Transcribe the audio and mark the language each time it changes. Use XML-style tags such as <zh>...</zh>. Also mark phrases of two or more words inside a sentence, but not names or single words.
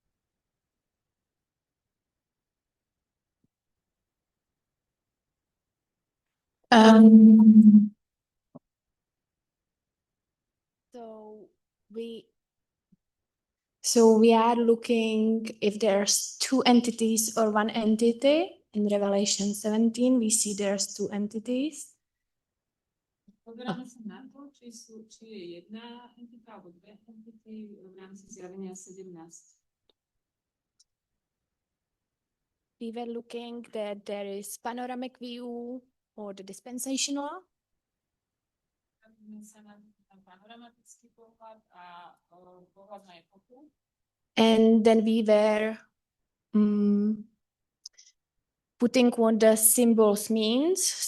<en>So we are looking if there's two entities or one entity. In Revelation 17, we see there's two entities.</en> <sk>Pozeráme sa na to, či je jedna entita alebo dve entity v rámci zjavenia 17.</sk> <en>We were looking that there is panoramic view or the dispensational. And then we were putting what the symbols means.</en>